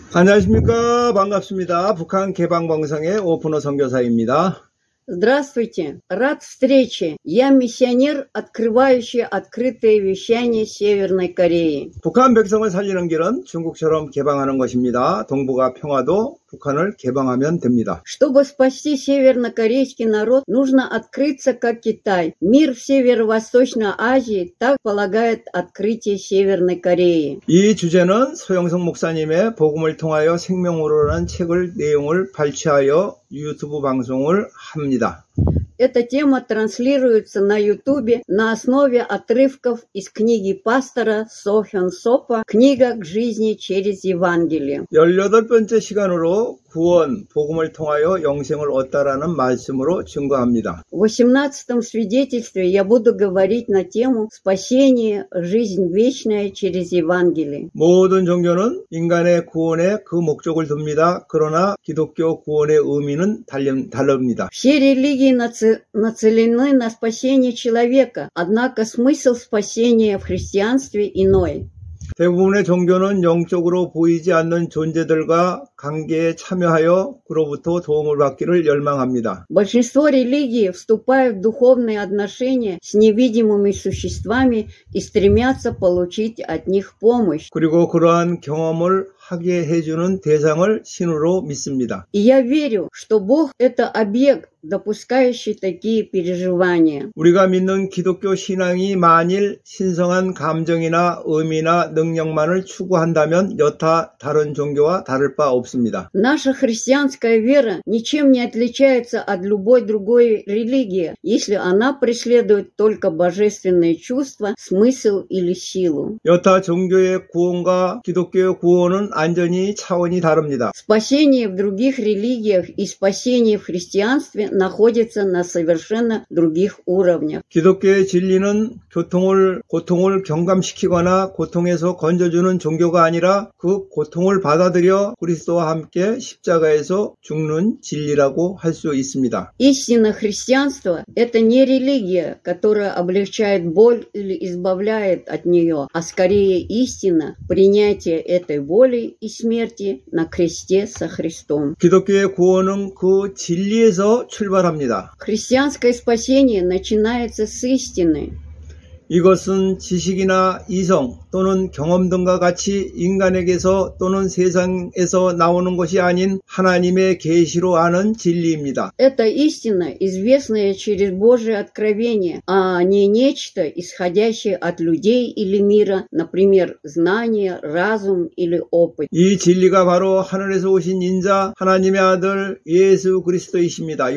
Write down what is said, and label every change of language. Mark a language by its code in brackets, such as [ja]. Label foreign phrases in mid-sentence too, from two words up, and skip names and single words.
[ko] 안녕하십니까. 반갑습니다. 북한 개방방송의 오픈호 선교사입니다. [ru] Здравствуйте! Рад встрече! Я миссионер, открывающий открытые вещания Северной Кореи. [ko] 북한 백성을 살리는 길은 중국처럼 개방하는 것입니다. 동북아 평화도 북한을 개방하면 됩니다. [ru] Чтобы спасти севернокорейский народ, нужно открыться как Китай. Мир в Северо-Восточной Азии так полагает открытие Северной Кореи. [ko] 이 주제는 소영성 목사님의 복음을 통하여 생명으로라는 책을 내용을 발췌하여 유튜브 방송을 합니다. [ru] Эта тема транслируется на Ютубе на основе отрывков из книги пастора Со Хён Сопа «Книга к жизни через Евангелие». [ko] 18번째 시간으로 구원, 복음을 통하여 영생을 얻다라는 말씀으로 증거합니다. [ru] В 18-м свидетельстве я буду говорить на тему «Спасение, жизнь вечная через Евангелие». [ko] 모든 종교는 인간의 구원에 그 목적을 둡니다. 그러나 기독교 구원의 의미는 다릅니다. [ru] Все религии нацелены на спасение человека, однако смысл спасения в христианстве иной. [ko] 대부분의 종교는 영적으로 보이지 않는 존재들과 관계에 참여하여 그로부터 도움을 받기를 열망합니다. [ru] Большинство религий вступают в духовные отношения с невидимыми существами и стремятся получить от них помощь. [ko] 그리고 그러한 경험을 하게 해주는 대상을 신으로 믿습니다. [ru] И я верю, что Бог – это объект, допускающий такие переживания. [ko] 우리가 믿는 기독교 신앙이 만일 신성한 감정이나 의미나 능력만을 추구한다면 여타 다른 종교와 다를 바 없습니다. [ru] Наша христианская вера ничем не отличается от любой другой религии, если она преследует только божественные чувства, смысл или силу. [ko] 여타 종교의 구원과 기독교의 구원은 완전히 차원이 다릅니다. [ru] Спасение в других религиях и спасение в христианстве находятся на совершенно других уровнях. [ko] 기독교의 진리는 고통을 경감시키거나 고통에서 건져주는 종교가 아니라 그 고통을 받아들여 그리스도와 함께 십자가에서 죽는 진리라고 할 수 있습니다. [ru] Истинное христианство – это не религия, которая облегчает боль или избавляет от нее, а скорее истина – принятие этой боли и смерти на кресте со Христом. [ko] 기독교의 구원은 그 진리에서 출발합니다. [ru] Христианское спасение начинается с истины. [ko] 이것은 지식이나 이성 또는 경험 등과 같이 인간에게서 또는 세상에서 나오는 것이 아닌 하나님의 계시로 아는 진리입니다. [ru] Это истина, известная через Божие откровение, а не нечто, исходящее от людей или мира, например, знание, разум или опыт. [ko] 이 진리가 바로 하늘에서 오신 인자 하나님의 아들 예수 그리스도이십니다.